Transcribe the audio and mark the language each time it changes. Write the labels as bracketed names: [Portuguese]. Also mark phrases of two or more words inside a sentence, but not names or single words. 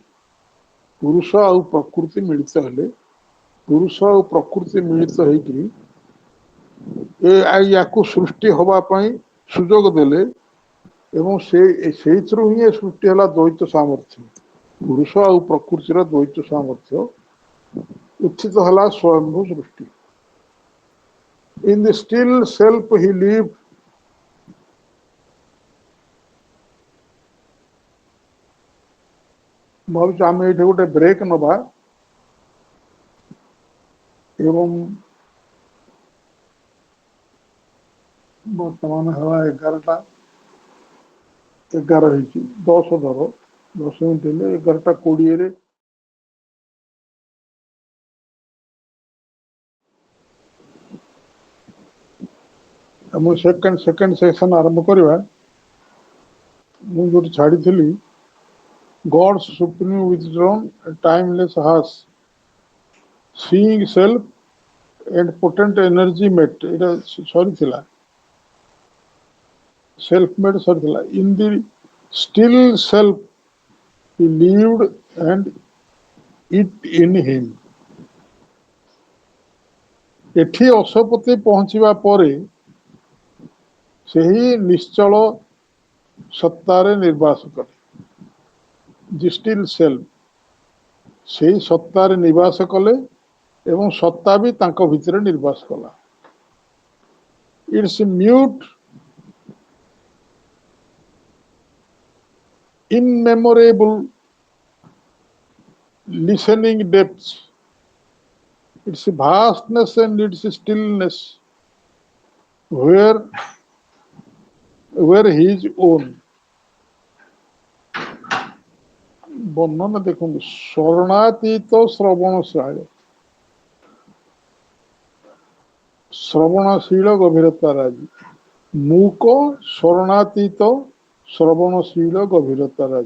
[Odia] ପୁରୁଷ ଆଉ ପ୍ରକୃତି ମିଳିତ ହେଲେ, ପୁରୁଷ ଆଉ ପ୍ରକୃତି ମିଳିତ ହେଇକି ୟାକୁ ସୃଷ୍ଟି ହବା ପାଇଁ ସୁଯୋଗ ଦେଲେ ଏବଂ ସେଇଥିରୁ ହିଁ ଏ ସୃଷ୍ଟି ହେଲା ଦ୍ୱୈତ ସାମର୍ଥ୍ୟ। ପୁରୁଷ ଆଉ ପ୍ରକୃତିର ଦ୍ୱୈତ ସାମର୍ଥ୍ୟ ଉଚିତ ହେଲା ସ୍ୱୟଂଭୂ ସୃଷ୍ଟି। [English] In the still self he lived, [Odia] ଭାବୁଛି ଆମେ ଏଇଠି ଗୋଟେ ବ୍ରେକ୍ ନବା ଏବଂ ବର୍ତ୍ତମାନ ହେଲା 11ଟା 11 ହେଇଛି, 10 ଧର, 10 ମିନିଟ୍ ହେଲେ 11ଟା 20ରେ ମୁଁ [English] second section [Odia] ଆରମ୍ଭ କରିବା। ମୁଁ ଯୋଉଠି ଛାଡ଼ିଥିଲି, [English] God's supreme wisdom, timeless has seeing self and potent energy met, এটা ସରିଥିଲା, self made ସରିଥିଲା। In the still self he lived and it in him। [Odia] ଏଠି ଅଶପତି ପହଞ୍ଚିବା ପରେ ସେହି ନିଶ୍ଚଳ ସତ୍ତାରେ ନିର୍ବାସ କଲେ। [English] the still self [Odia] ସେହି ସତ୍ତାରେ ନିବାସ କଲେ ଏବଂ ସତ୍ତା ବି ତାଙ୍କ ଭିତରେ ନିର୍ବାସ କଲା। [English] its mute immemorable listening depths, its vastness and its stillness were his own। [Odia] ବର୍ଣ୍ଣନା ଦେଖନ୍ତୁ, ଶରଣାତୀତ ଶ୍ରବଣଶାଳୀ, ଶ୍ରବଣଶୀଳ ଗଭୀରତା ରାଜି। ମୂକ ଶରଣାତୀତ ଶ୍ରବଣଶୀଳ ଗଭୀରତା ରାଜି।